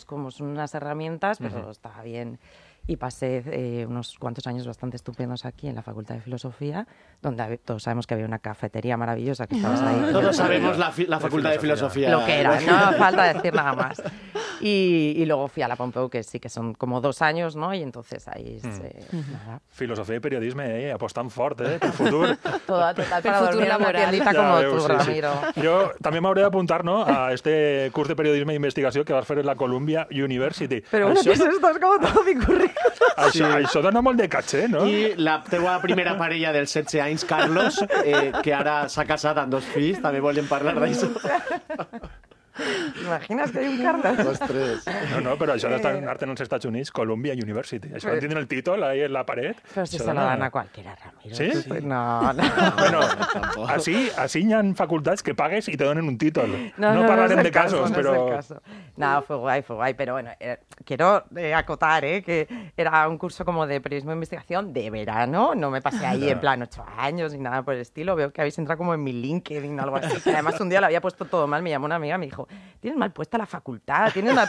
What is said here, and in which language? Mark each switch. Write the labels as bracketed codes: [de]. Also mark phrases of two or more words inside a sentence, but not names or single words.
[es] Son unas herramientas, pero está bien. Y pasé unos cuantos años bastante estupendos aquí en la Facultad de Filosofía, donde todos sabemos que había una cafetería maravillosa que estabas ahí. Todos sabemos la Facultad de Filosofía. Lo que era, no falta decir nada más. Y luego fui a la Pompeu, que sí que son como 2 años, ¿no? Y entonces ahí nada. [ca] Filosofia i periodisme, apostant fort, pel futur. [es] Total, para dormir en una tiendita como tú, Ramiro. [ca] Jo també m'hauré d'apuntar, no?, a este curs de periodisme i investigació que vas fer en la Columbia University. Però bueno, [es] ¿qué es esto? Es como todo mi currículum. [ca] Això dona molt de caché, no? I la teva primera parella dels 16 anys, Carlos, que ara s'ha casat amb 2 fills, també volem parlar d'això. [es] ¿Imaginas que hay un Carlos? [ca] Ostres. No, però això d'estar en els Estats Units, Columbia University. Això no tindre el títol ahí en la paret. [es] Pero si se lo dan a cualquiera, Ramiro. ¿Sí? No. [ca] Bueno, así hi ha facultats que pagues y te donen un títol. No parlarem de casos, [es] pero... No, fue guay. Pero bueno, quiero acotar que era un curso como de periodismo de investigación de verano. No me pasé ahí en plan 8 años ni nada por el estilo. Veo que habéis entrado como en mi LinkedIn o algo así. Que además un día lo había puesto todo mal. Me llamó una amiga y me dijo, tienes mal puesta la facultad, tienes mal...